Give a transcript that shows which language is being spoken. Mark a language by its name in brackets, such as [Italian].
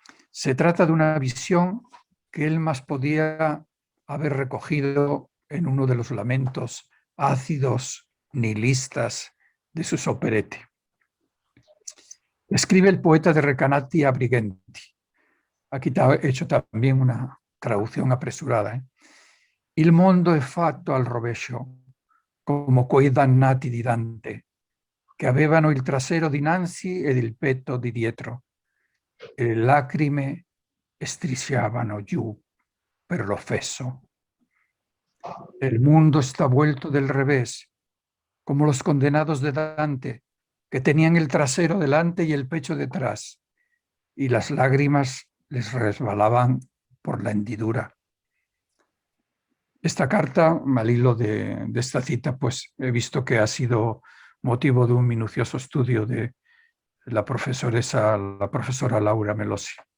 [Spanish] Se trata de una visión que él más podía haber recogido en uno de los lamentos ácidos, nihilistas de sus operette. Escribe el poeta de Recanati a Briganti. Aquí he hecho también una traducción apresurada. [Italian] Il mondo è fatto al rovescio, come quei dannati di Dante, che avevano il trasero dinanzi ed il petto di dietro, e le lacrime strisciavano giù per l'offeso. [Spanish] El mundo está vuelto del revés, como los condenados de Dante, que tenían el trasero delante y el pecho detrás, y las lágrimas les resbalaban por la hendidura. Esta carta, al hilo de esta cita, pues he visto que ha sido motivo de un minucioso estudio de la profesora Laura Melosi.